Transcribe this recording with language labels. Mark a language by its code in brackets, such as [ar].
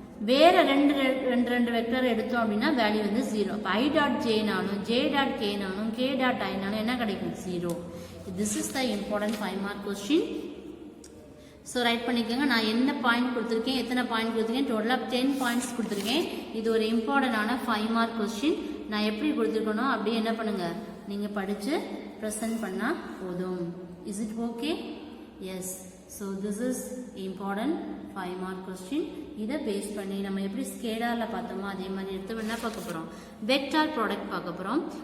[ta] வேற ரெண்டு வெக்டர் எடுத்தோம் அப்படின்னா வேல்யூ வந்து 0. இப்போ I dot ஜேனாலும் J dot கேனாலும் K dot ஐனாலும் என்ன கிடைக்கும், 0. [en] This is the important 5 mark question. [ta] So right பண்ணிக்கோங்க. நான் என்ன பாயிண்ட் கொடுத்துருக்கேன், எத்தனை பாயிண்ட் கொடுத்துருக்கேன், டோட்டலாக 10 பாயிண்ட்ஸ் கொடுத்துருக்கேன். இது ஒரு இம்பார்ட்டண்டான 5 மார்க் கொஸ்டின். நான் எப்படி கொடுத்துருக்கணும் அப்படியே என்ன பண்ணுங்க, நீங்கள் படித்து ப்ரெசென்ட் பண்ணால் போதும். [en] Is it okay? Yes. So this is important 5 mark question. [ta] இதை பேஸ் பண்ணி நம்ம எப்படி ஸ்கேலாரில் பார்த்தோமோ அதே மாதிரி எடுத்து என்ன பார்க்க போகிறோம், வெக்டார் ப்ராடக்ட் பார்க்க போகிறோம்.